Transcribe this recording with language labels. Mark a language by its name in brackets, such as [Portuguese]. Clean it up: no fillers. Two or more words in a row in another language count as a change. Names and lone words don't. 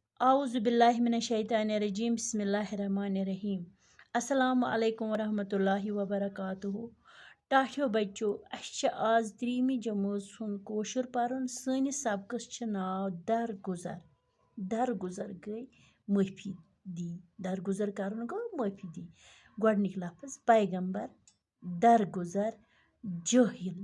[Arabic] أعوذ بالله من الشيطان الرجيم بسم الله الرحمن الرحيم. السلام عليكم ورحمة الله وبركاته. [Kashmiri] टाठियो बच्चो अस आज 3 जमात सुन कोशर परन। सानिस सबकस छ नाव दरगुजर। दरगुजर गई माफी दी। दरगुजर करन गो माफी दी। गोडनिक लफ्ज पैगंबर, दरगुजर, जाहिल।